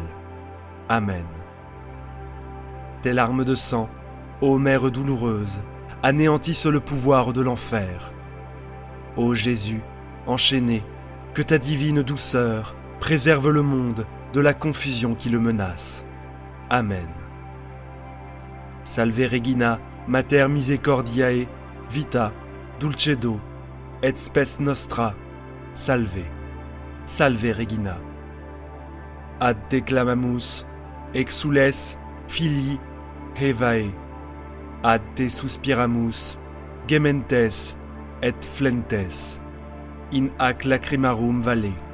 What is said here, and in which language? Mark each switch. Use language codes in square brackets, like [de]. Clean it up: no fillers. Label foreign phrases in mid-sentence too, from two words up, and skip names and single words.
[fr] Amen. Tes larmes de sang, ô Mère douloureuse, anéantissent le pouvoir de l'enfer. Ô Jésus, enchaîné, que ta divine douceur préserve le monde de la confusion qui le menace. Amen. [la] Salve Regina, Mater Misericordiae, Vita, Dulcedo, et spes nostra, salve. Salve Regina. Ad te clamamus, exules, filii, Hevae, ad te suspiramus, gementes et flentes, in hac lacrimarum vale.